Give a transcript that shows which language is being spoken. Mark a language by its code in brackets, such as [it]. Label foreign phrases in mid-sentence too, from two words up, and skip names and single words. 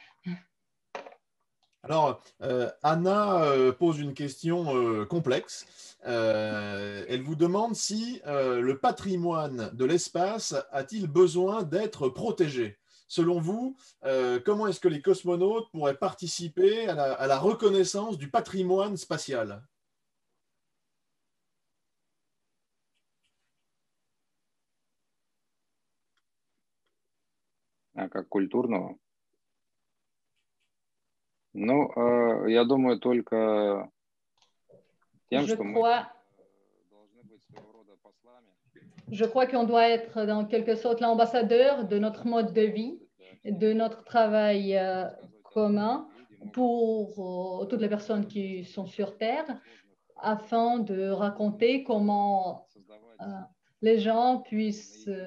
[fr] Alors, Anna pose une question complexe. Elle vous demande si le patrimoine de l'espace a-t-il besoin d'être protégé? Selon vous, comment est-ce que les cosmonautes pourraient participer à la reconnaissance du patrimoine spatial? [ru] Как культурного? Ну, я думаю, только тем, что мы должны быть своего рода послами. [fr] Je crois qu'on doit être, dans quelque sorte, l'ambassadeur de notre mode de vie, de notre travail commun pour toutes les personnes qui sont sur Terre, afin de raconter comment les gens puissent